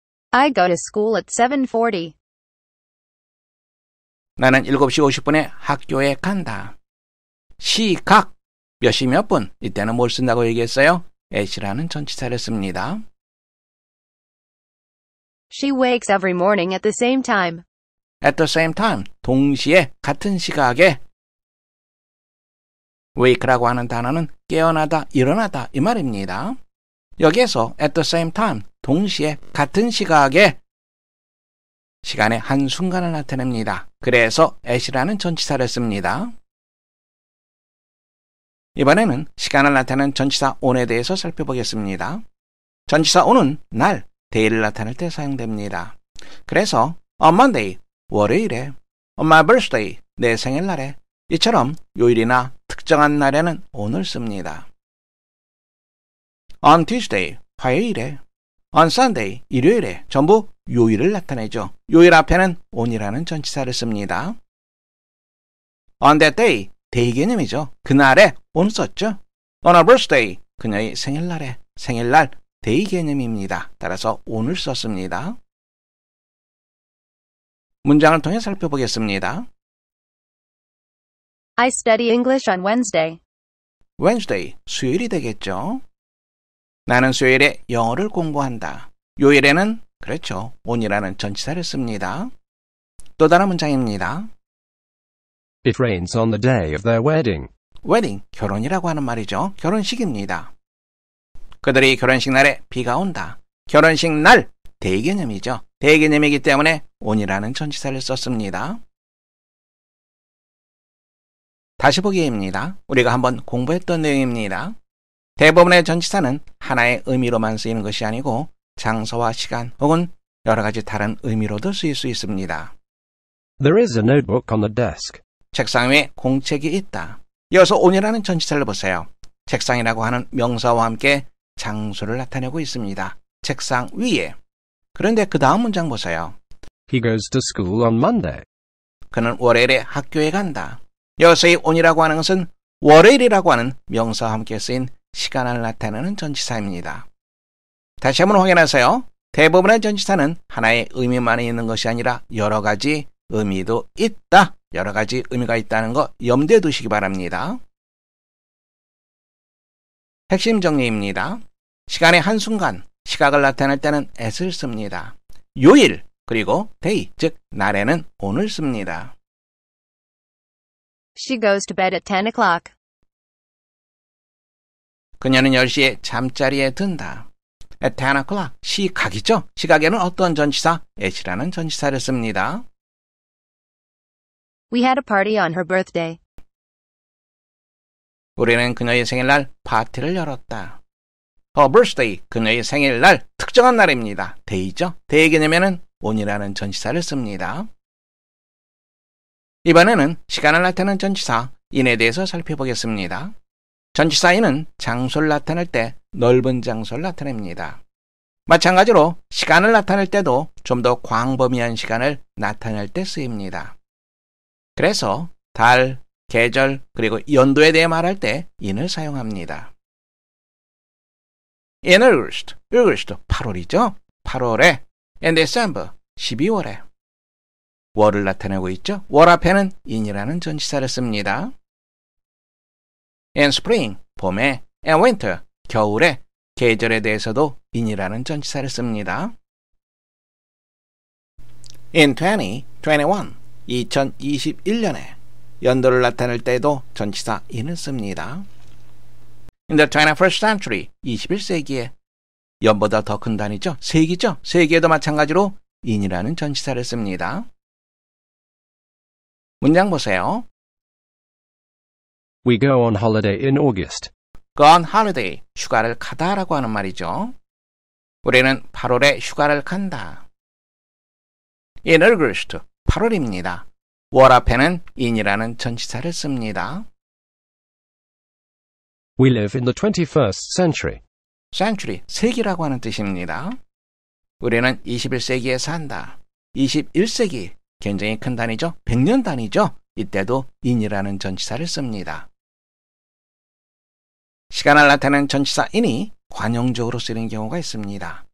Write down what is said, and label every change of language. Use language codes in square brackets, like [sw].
[en] I go to school at 7:40. [ko] 나는 7시 50분에 학교에 간다. 시각, 몇 시 몇 분, 이때는 뭘 쓴다고 얘기했어요? at이라는 전치사를 씁니다. [en] She wakes every morning at the same time. At the same time, [ko] 동시에, 같은 시각에. wake라고 하는 단어는 깨어나다, 일어나다 이 말입니다. 여기에서 [en] at the same time, [ko] 동시에, 같은 시각에 시간의 한 순간을 나타냅니다. 그래서 at이라는 전치사를 씁니다. 이번에는 시간을 나타내는 전치사 on에 대해서 살펴보겠습니다. 전치사 on은 날, day를 나타낼 때 사용됩니다. 그래서 [en] on Monday, [ko] 월요일에, [en] on my birthday, [ko] 내 생일날에, 이처럼 요일이나 특정한 날에는 on을 씁니다. [en] on Tuesday, [ko] 화요일에, [en] on Sunday, [ko] 일요일에, 전부 요일을 나타내죠. 요일 앞에는 on이라는 전치사를 씁니다. [en] on that day, [ko] day 개념이죠. 그날에 on 썼죠. [en] on her birthday, [ko] 그녀의 생일날에, 생일날, day 개념입니다. 따라서 on을 썼습니다. 문장을 통해 살펴보겠습니다. [en] I study English on Wednesday. [ko] Wednesday, 수요일이 되겠죠. 나는 수요일에 영어를 공부한다. 요일에는, 그렇죠, on이라는 전치사를 씁니다. 또 다른 문장입니다. [en] It rains on the day of their wedding. [ko] wedding, 결혼이라고 하는 말이죠. 결혼식입니다. 그들이 결혼식 날에 비가 온다. 결혼식 날, day 개념이죠. day 개념이기 때문에 on이라는 전치사를 썼습니다. 다시 보기입니다. 우리가 한번 공부했던 내용입니다. 대부분의 전치사는 하나의 의미로만 쓰이는 것이 아니고 장소와 시간 혹은 여러 가지 다른 의미로도 쓰일 수 있습니다. [en] There is a notebook on the desk. [ko] 책상 위에 공책이 있다. 이어서 on이라는 전치사를 보세요. 책상이라고 하는 명사와 함께 장소를 나타내고 있습니다. 책상 위에. 그런데 그 다음 문장 보세요. [en] He goes to school on Monday. [ko] 그는 월요일에 학교에 간다. 여기서의 on이라고 하는 것은 월요일이라고 하는 명사와 함께 쓰인 시간을 나타내는 전치사입니다. 다시 한번 확인하세요. 대부분의 전치사는 하나의 의미만 있는 것이 아니라 여러 가지 의미도 있다. 여러 가지 의미가 있다는 거 염두에 두시기 바랍니다. 핵심 정리입니다. 시간의 한순간, 시각을 나타낼 때는 at을 씁니다. 요일, 그리고 day, 즉 날에는 on을 씁니다. [en] She goes to bed at 10 o'clock. [ko] 그녀는 10시에 잠자리에 든다. [en] At 10 o'clock, [ko] 시각이죠. 시각에는 어떤 전치사? at이라는 전치사를 씁니다. [en] We had a party on her birthday. [ko] 우리는 그녀의 생일날 파티를 열었다. [en] Her birthday, [ko] 그녀의 생일날, 특정한 날입니다. day죠. day 개념에는 on이라는 전치사를 씁니다. 이번에는 시간을 나타내는 전치사 in에 대해서 살펴보겠습니다. 전치사 in은 장소를 나타낼 때 넓은 장소를 나타냅니다. 마찬가지로 시간을 나타낼 때도 좀 더 광범위한 시간을 나타낼 때 쓰입니다. 그래서 달, 계절, 그리고 연도에 대해 말할 때 in을 사용합니다. [en] In August, August [ko] 8월이죠. 8월에 [en] in December [ko] 12월에 월을 나타내고 있죠. 월 앞에는 in이라는 전치사를 씁니다. [en] In Spring, [ko] 봄에 [en] and Winter, [ko] 겨울에 계절에 대해서도 in이라는 전치사를 씁니다. In 2021, 2021년에 연도를 나타낼 때에도 전치사 in을 씁니다. [en] In the 21st century, [ko] 21세기에 연보다 더 큰 단위죠. 세기죠. 세기에도 마찬가지로 in이라는 전치사를 씁니다. 문장 보세요. [en] We go on holiday in August. Go on holiday, [ko] 휴가를 가다라고 하는 말이죠. 우리는 8월에 휴가를 간다. [en] In August, [ko] 8월입니다. 월 앞에는 in이라는 전치사를 씁니다. [en] We live in the 21st century. [ko] century, 세기라고 하는 뜻입니다. 우리는 21세기에 산다. 21세기, 굉장히 큰 단위죠. 100년 단위죠. 이때도 in이라는 전치사를 씁니다. 시간을 나타내는 전치사 in이 관용적으로 쓰이는 경우가 있습니다.